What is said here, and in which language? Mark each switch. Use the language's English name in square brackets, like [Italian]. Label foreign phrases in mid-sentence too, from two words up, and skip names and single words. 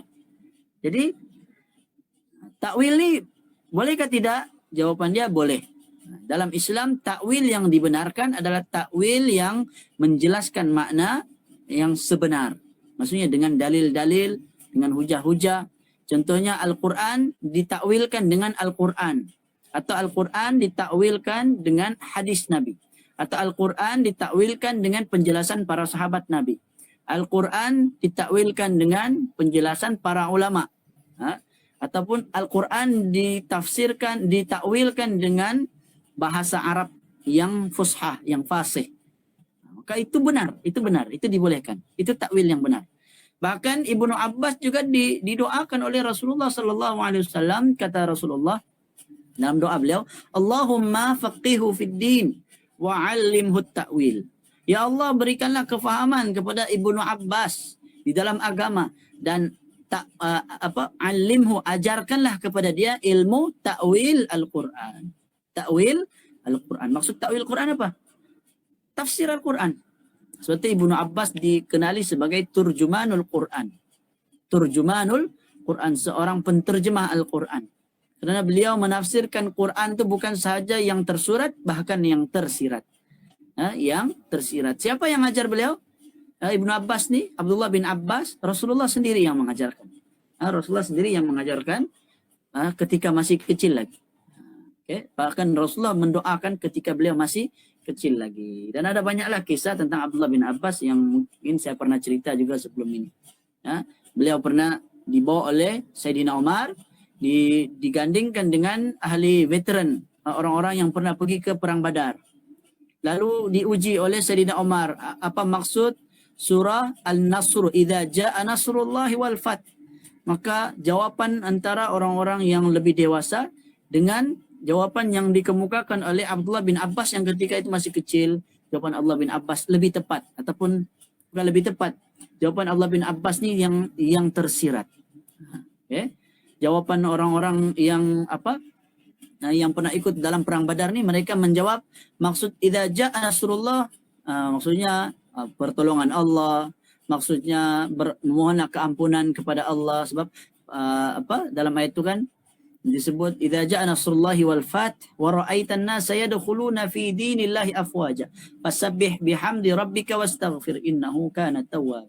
[Malay] Jadi, takwil ni bolehkah tidak? Jawapan dia boleh. Dalam Islam, takwil yang dibenarkan adalah takwil yang menjelaskan makna yang sebenar. Maksudnya dengan dalil-dalil, dengan hujah-hujah. Contohnya Al-Quran ditakwilkan dengan Al-Quran. Atau Al-Quran ditakwilkan dengan hadis Nabi. Atau Al-Quran ditakwilkan dengan penjelasan para sahabat Nabi. Al-Quran ditakwilkan dengan penjelasan para ulama. Ataupun Al-Quran ditakwilkan dengan bahasa Arab yang fushah, yang fasih. Maka itu benar, itu dibolehkan. Itu takwil yang benar. Bahkan Ibnu Abbas juga didoakan oleh Rasulullah [Arabic] صلى الله عليه وسلم, [Malay] kata Rasulullah dalam doa beliau, [Arabic] اللهم فقهه في الدين وعلمه التأويل. يا الله, [Malay] berikanlah kefahaman kepada Ibnu Abbas di dalam agama dan alimhu, ajarkanlah kepada dia ilmu ta'wil Al-Quran. Ta'wil Al-Quran. Maksud ta'wil Al-Quran apa? Tafsir Al-Quran. Seperti Ibnu Abbas dikenali sebagai [Arabic] ترجمان القرآن. ترجمان القرآن, [Malay] seorang penterjemah Al-Quran. Karena beliau menafsirkan Quran itu bukan sahaja yang tersurat, bahkan yang tersirat. Yang tersirat. Siapa yang ajar beliau? Ibnu Abbas ni, Abdullah bin Abbas, Rasulullah sendiri yang mengajarkan. Rasulullah sendiri yang mengajarkan ketika masih kecil lagi. Okay. Bahkan Rasulullah mendoakan ketika beliau masih kecil lagi. Dan ada banyaklah kisah tentang Abdullah bin Abbas yang mungkin saya pernah cerita juga sebelum ini. Beliau pernah dibawa oleh Sayyidina Umar, digandingkan dengan ahli veteran, orang-orang yang pernah pergi ke Perang Badar. Lalu diuji oleh Sayyidina Umar, apa maksud surah Al-Nasr, [Arabic] إذا جاء نصر الله والفتح. [Malay] Maka jawapan antara orang-orang yang lebih dewasa dengan jawapan yang dikemukakan oleh Abdullah bin Abbas yang ketika itu masih kecil, jawapan Abdullah bin Abbas lebih tepat, ataupun bukan lebih tepat, jawapan Abdullah bin Abbas ni yang tersirat. Okay. Jawapan orang-orang yang yang pernah ikut dalam perang Badar ni, mereka menjawab maksud [Arabic] إذا جاء نصر الله, [Malay] maksudnya pertolongan Allah, maksudnya memohonlah keampunan kepada Allah, sebab dalam ayat itu kan disebut [Arabic] إذا جاء نصر الله والفتح ورأيت الناس يدخلون في دين الله أفواجا فسبح بحمد ربك واستغفر إنه كان توابا.